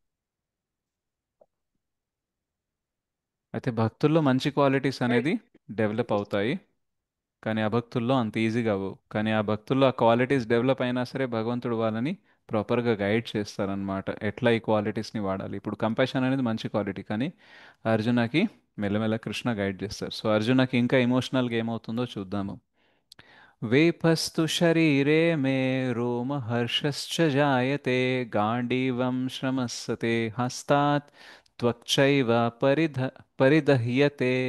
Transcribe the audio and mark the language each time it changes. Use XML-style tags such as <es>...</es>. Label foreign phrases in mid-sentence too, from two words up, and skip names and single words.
<te>అయితే భక్తుల్లో మంచి క్వాలిటీస్ అనేది డెవలప్ అవుతాయి, కానీ అభక్తుల్లో అంత ఈజీగా అవ్వవు. కానీ ఆ భక్తుల్లో ఆ క్వాలిటీస్ డెవలప్ అయినా సరే భగవంతుడు వాళ్ళని ప్రాపర్గా గైడ్ చేస్తారనమాట, ఎట్లా ఈ క్వాలిటీస్ని వాడాలి. ఇప్పుడు కంపాషన్ అనేది మంచి క్వాలిటీ, కానీ అర్జునకి మెల్లమెల్ల కృష్ణ గైడ్ చేస్తారు. సో అర్జునకి ఇంకా ఎమోషనల్గా ఏమవుతుందో చూద్దాము.</te> <sa>वेपस्तु शरीरे मे रोमहर्षश्च जायते गाण्डीवं श्रमस्ते हस्तात् त्वक्चैव परिदह्यते।</sa>